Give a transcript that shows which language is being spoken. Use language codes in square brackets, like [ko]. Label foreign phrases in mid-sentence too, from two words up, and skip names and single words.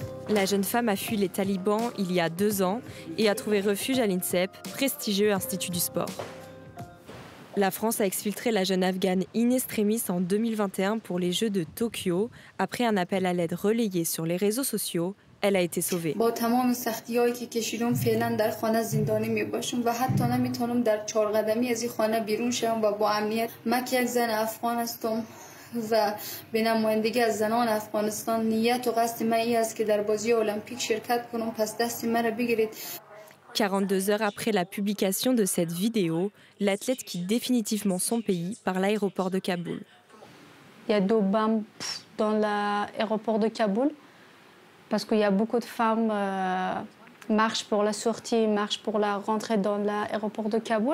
[fr] La jeune femme a fui les talibans il y a 2 ans et a trouvé refuge à l'INSEP, prestigieux institut du sport. La France a exfiltré la jeune Afghane in extremis en 2021 pour les Jeux de Tokyo. Après un appel à l'aide relayé sur les réseaux sociaux, elle a été sauvée. [fa] و به نمایندگی از زنان افغانستان نیت و قصد من این است که در بازی المپیک شرکت کنم پس دست مرا بگیرید. [fr] 42 heures après la publication de cette vidéo, l'athlète quitte définitivement son pays par l'aéroport de Kaboul. Il y a 2 bombes dans l'aéroport de Kaboul parce qu'il y a beaucoup de femmes marchent pour la sortie, marchent pour la rentrée dans l'aéroport de Kaboul.